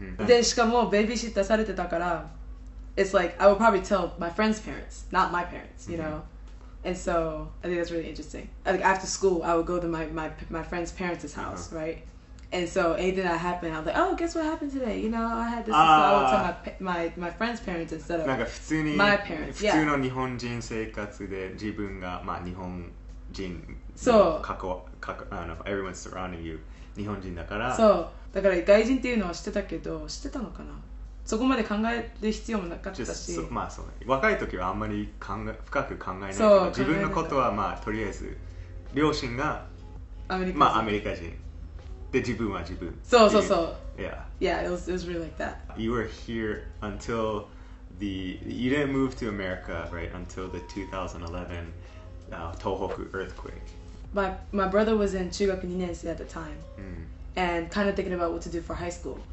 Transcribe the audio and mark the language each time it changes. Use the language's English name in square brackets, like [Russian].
[English] Then [Japanese] しかもベビーシッターされてたから [English] it's like I would probably tell my friends' parents, not my parents, you know. And so I think that's really interesting. Like after school, I would go to my friend's parents' house, right? And so anything that happened, I was like, oh, guess what happened today? You know, I had this. So I would tell my friend's parents instead of [Japanese] なんか普通に [English] my parents. [Japanese] 普通の日本人生活で自分がまあ日本人そう [English] everyone surrounding you [Japanese] 日本人だからそうだから外人っていうのは知ってたけど知ってたのかなそこまで考える必要もなかったし、まあそうね、若い時はあんまり深く考えないけど、そう自分のことはまあとりあえず両親がアメリカ人、まあアメリカ人で自分は自分。そうそうそう。 [English] Yeah. Yeah, it was really like that. You were here until you didn't move to America, right, until the 2011 Tohoku earthquake. My brother was in 中学2年生 at the time, and kind of thinking about what to do for high school.